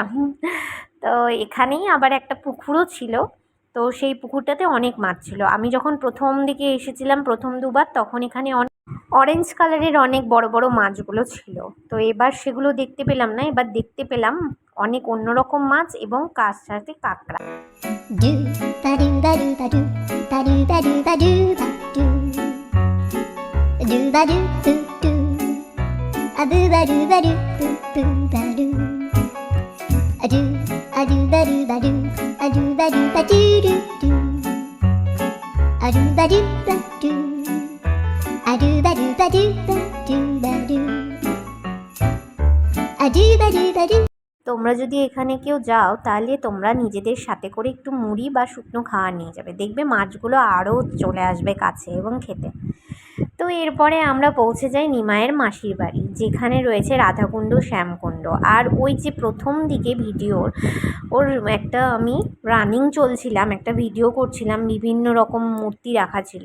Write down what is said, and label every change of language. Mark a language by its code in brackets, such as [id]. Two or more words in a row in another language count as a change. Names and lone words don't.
[bn] তো এখানেই আবার একটা পুকুরও ছিল। তো সেই পুকুরটাতে অনেক মাছ ছিল। আমি যখন প্রথম দিকে এসেছিলাম প্রথম দুবার, তখন এখানে [en] orange colour [bn] অনেক বড় বড় মাছগুলো ছিল। তো এবার সেগুলো দেখতে পেলাম না, এবার দেখতে পেলাম অনেক অন্যরকম মাছ এবং কার সাথে কাঁকড়া। Do ba do ba do ba do ba do ba do ba do ba do ba do do a boo ba do ba do boo ba do a do ba do ba do a do ba do ba do do a do ba do ba do a do ba do ba do ba do a do ba do ba do। তোমরা যদি এখানে কেউ যাও তাহলে তোমরা নিজেদের সাথে করে একটু মুড়ি বা শুকনো খাবার নিয়ে যাবে, দেখবে মাছগুলো আরও চলে আসবে কাছে এবং খেতে। তো এরপরে আমরা পৌঁছে যাই নিমাইয়ের মাসির বাড়ি, যেখানে রয়েছে রাধাকুণ্ড, শ্যামকুণ্ড। আর ওই যে প্রথম দিকে ভিডিওর ওর একটা আমি রানিং চলছিলাম, একটা ভিডিও করছিলাম, বিভিন্ন রকম মূর্তি রাখা ছিল।